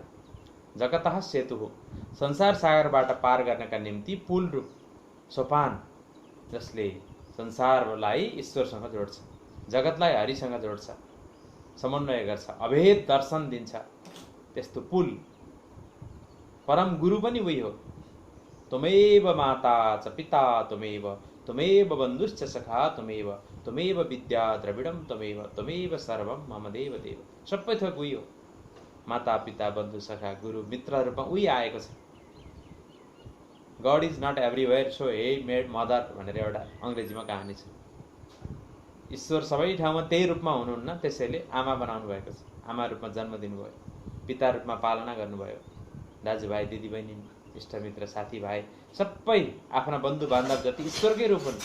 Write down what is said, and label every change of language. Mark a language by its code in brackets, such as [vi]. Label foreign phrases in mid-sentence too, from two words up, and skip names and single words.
[ne] जगतः सेतु हो, संसार सागरबाट पार गर्नका निम्ति पुल रूप सोपान, जसले संसारलाई ईश्वरसँग जोड्छ, जगतलाई हरिसँग जोड्छ, समन्वय गर्छ, अभेद दर्शन दिन्छ। त्यस्तो पुल परम गुरु पनि उही हो। [sa] त्वमेव माता च पिता त्वमेव, त्वमेव बन्धुश्च सखा त्वमेव, त्वमेव विद्या द्रविडम त्वमेव, त्वमेव सर्वम मम देव देव। [ne] सबै थोक उही हो। माता पिता बन्धु सखा गुरु मित्र रूपमा उही आएको छ। [en] God is not everywhere so he made mother [ne] भनेर एउटा अङ्ग्रेजीमा कहानी छ। ईश्वर सबै ठाउँमा त्यही रूपमा हुनुहुन्न, त्यसैले आमा बनाउनु भएको छ, आमा रूपमा जन्म दिनुभयो, पिता रूपमा पालना गर्नुभयो, दाजुभाइ दिदीबहिनी इष्टमित्र साथीभाइ सबै आफ्ना बन्धु बान्धव जति ईश्वरकै रूप हुन्।